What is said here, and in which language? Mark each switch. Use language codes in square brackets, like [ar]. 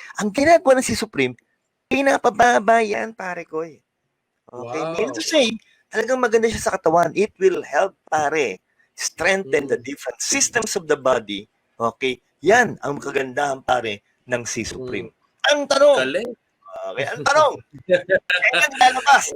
[tl] Ang ginagawa ng si Supreme, pinapababa yan, pare ko. [en] Okay, Wow. meaning to say, [tl] talagang maganda siya sa katawan. [en] It will help, pare, strengthen the different systems of the body. [tl] Okay, yan ang kagandahan, pare, ng si Supreme. Ang tanong, Galing. okay, ang tanong, kailan lalabas?